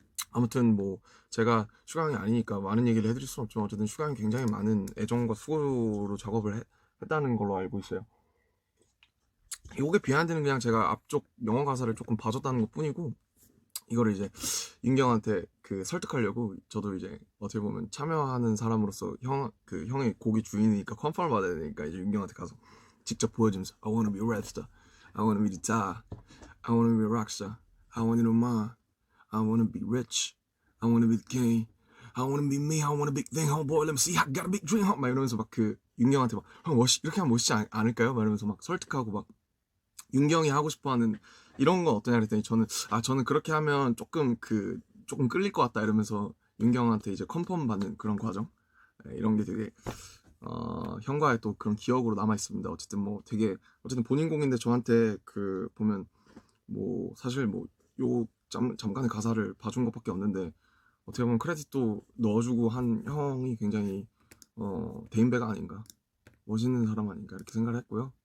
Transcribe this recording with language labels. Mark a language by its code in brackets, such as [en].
[ko] 아무튼 뭐 제가 슈가 형이 아니니까 많은 얘기를 해드릴 수는 없지만 어쨌든 슈가 형이 굉장히 많은 애정과 수고로 작업을 했다는 걸로 알고 있어요. 요게 비하인드는 그냥 제가 앞쪽 영어 가사를 조금 봐줬다는 것 뿐이고, 이거를 이제 윤경한테 그 설득하려고 저도 이제 어떻게 보면 참여하는 사람으로서 그 형의 곡의 주인이니까 컨펌을 받아야 되니까 이제 윤경한테 가서 직접 보여주면서 [en] I wanna be a rap star, I wanna be the star, I wanna be a rock star, I wanna know mine, I wanna be rich, I wanna be the king, I wanna be me, I want a big thing, homeboy, let me see, I got a big dream, [ko] 막 이러면서 막 그 윤경한테 막 형 이렇게 하면 멋있지 않을까요? 막 이러면서 막 설득하고 막 윤경이 하고 싶어하는 이런 건 어떠냐 그랬더니 저는 그렇게 하면 조금 끌릴 것 같다 이러면서 윤경한테 이제 컨펌 받는 그런 과정, 이런 게 되게 형과의 또 그런 기억으로 남아 있습니다. 어쨌든 본인 곡인데 저한테 그 보면 뭐 사실 뭐 요 잠깐의 가사를 봐준 것밖에 없는데 어떻게 보면 크레딧도 넣어주고 한 형이 굉장히 대인배가 아닌가, 멋있는 사람 아닌가 이렇게 생각을 했고요.